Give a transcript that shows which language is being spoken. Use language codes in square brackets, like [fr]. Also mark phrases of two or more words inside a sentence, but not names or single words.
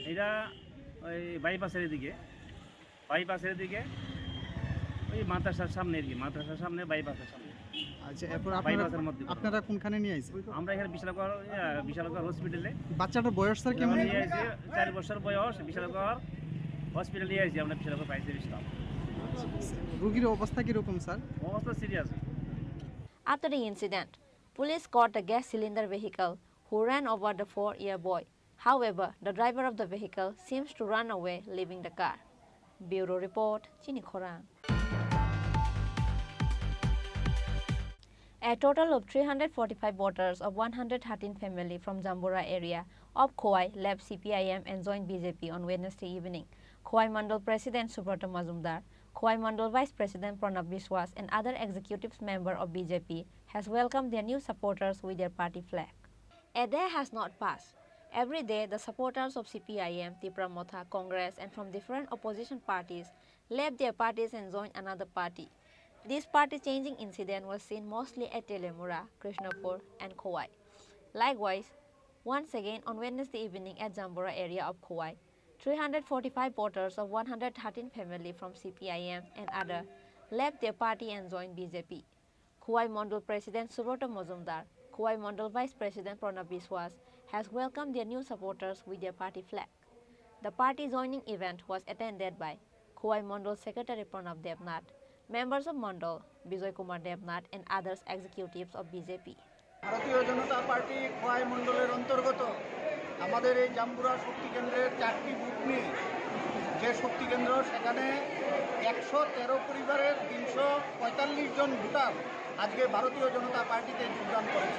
[bn] এটা ওই বাইপাসের দিকে ওই মাদ্রাসার সামনে আর কি মাদ্রাসার সামনে বাইপাসের সামনে। আচ্ছা এরপর বাইপাসের মধ্যে আপনারা কোনখানে নিয়ে আইছেন? আমরা এখানে বিশালগড় হসপিটালে। বাচ্চাটার বয়স স্যার কেমন? 4 বছর বয়স। বিশালগড় হসপিটালে নিয়ে আসছি আমরা। বিশালগড় পাইছে ইসলাম। রোগীর অবস্থা কিরকম স্যার? অবস্থা সিরিয়াস। [en] After the incident, police caught the gas cylinder vehicle who ran over the 4-year boy. However, the driver of the vehicle seems to run away, leaving the car. Bureau Report, Chini Khorang. A total of 345 voters of 113 family from Jambura area of Khowai left CPIM and joined BJP on Wednesday evening. Khowai Mandal President Subrata Majumdar, Khowai Mandal Vice President Pranab Biswas and other executives member of BJP has welcomed their new supporters with their party flag. A day has not passed. Every day, the supporters of CPIM, Tripura Motha, Congress and from different opposition parties left their parties and joined another party. This party-changing incident was seen mostly at Telemura, Krishnapur and Khowai. Likewise, once again on Wednesday evening at Jambura area of Khowai, 345 voters of 113 family from CPIM and other left their party and joined BJP. Khowai Mandal President Subrata Majumdar, Khowai Mandal Vice President Pranab Biswas has welcomed their new supporters with their party flag. The party joining event was attended by Khowai Mandal Secretary Pranab Devnath, members of Mandal, Bijoy Kumar Devnath and others executives of BJP. [bn] ভারতীয় জনতা পার্টি খোয়াই মণ্ডলের অন্তর্গত আমাদের এই জাম্বুরা শক্তি কেন্দ্রের 4টি বুথ নিয়ে যে শক্তি কেন্দ্র সেখানে 113 পরিবারের 345 জন ভোটার আজকে ভারতীয় জনতা পার্টিতে যোগদান করেছে।